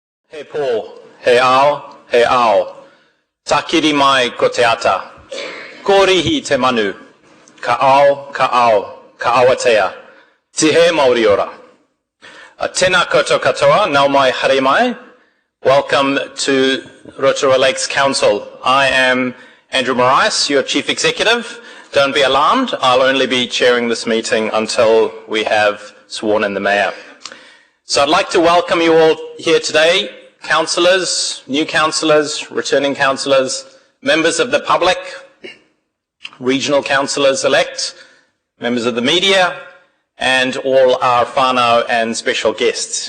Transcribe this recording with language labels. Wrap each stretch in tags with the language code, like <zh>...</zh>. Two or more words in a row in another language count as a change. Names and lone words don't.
<mi>He pō, he ao, takiri mai ko te ata. Kōrihi te manu, ka ao, ka awatea, tihe Māori ora. Tēnā koutou katoa, nau mai haere mai.</mi> <en>Welcome to Rotorua Lakes Council. I am Andrew Marais, your Chief Executive. Don't be alarmed, I'll only be chairing this meeting until we have sworn in the Mayor. So I'd like to welcome you all here today, councillors, new councillors, returning councillors, members of the public, regional councillors-elect, members of the media, and all our whānau and special guests.</en>